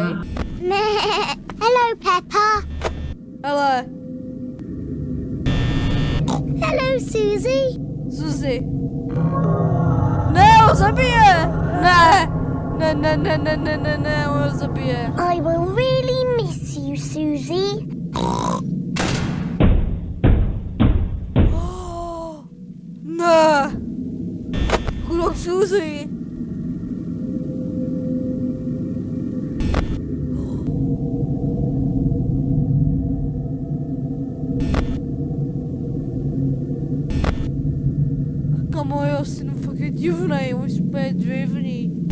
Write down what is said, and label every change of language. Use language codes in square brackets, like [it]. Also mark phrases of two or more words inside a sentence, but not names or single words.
[en] Hello, Peppa. [cs] Hele. [en] Hello, Susie. [cs] Suzy. Ne, on zabije! Ne! Ne, on ho zabije. [en] I will really miss you, Susie. [cs] Ne! Chudák Suzy. Kamo, jo, syn fakt je divnej, on je úplně divný.